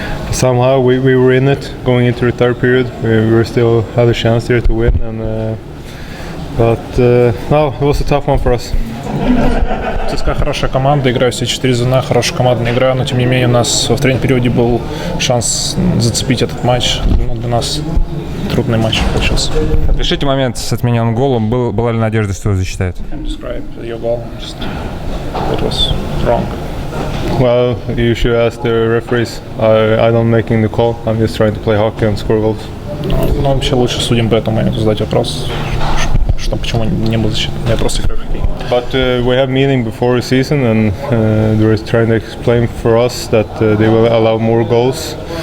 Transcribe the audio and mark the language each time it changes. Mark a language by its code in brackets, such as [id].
[en] Somehow we were in it going into the third period. We still had a chance there to win, but no, it was a tough one for us. [ru] ЦСКА хорошая команда, играю все 4 звена, хорошая командная игра, но тем не менее у нас в третьем периоде был шанс зацепить этот матч. Ну, для нас трудный матч получился. Опишите момент с отмененным голом. Была ли надежда, что его засчитают? [en] Describe your goal. It was wrong. Well, you should ask the referees. I'm not making the call. I'm just trying to play hockey and score goals. [ru] Ну, вообще лучше судим по этому моменту задать вопрос, что почему не был засчитан. Я просто играю в хоккей. [en] But we have meeting before the season, and they're trying to explain for us that they will allow more goals.